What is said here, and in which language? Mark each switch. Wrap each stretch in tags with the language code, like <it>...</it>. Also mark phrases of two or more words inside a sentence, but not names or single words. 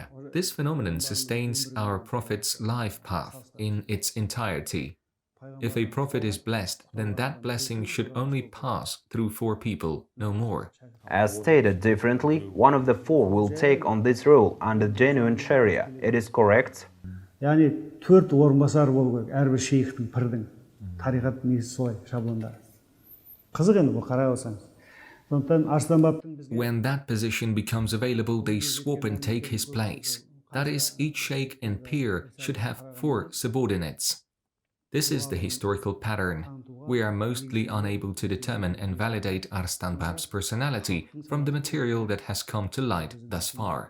<en>This phenomenon sustains our Prophet's life path in its entirety. If a Prophet is blessed, then that blessing should only pass through 4 people, no more. As stated differently, one of the 4 will take on this role under genuine Sharia. It is correct?</en> <kk>Яғни 4 орынбасар болу керек әрбір шейхтің, пірдің. Тариқат негізі солай шаблонда. Қызық енді бұл қарай алсаңыз.</kk> <en>When that position becomes available, they swap and take his place. That is, each sheikh and peer should have 4 subordinates. This is the historical pattern. We are mostly unable to determine and validate Arystan Bab's personality from the material that has come to light thus far.</en>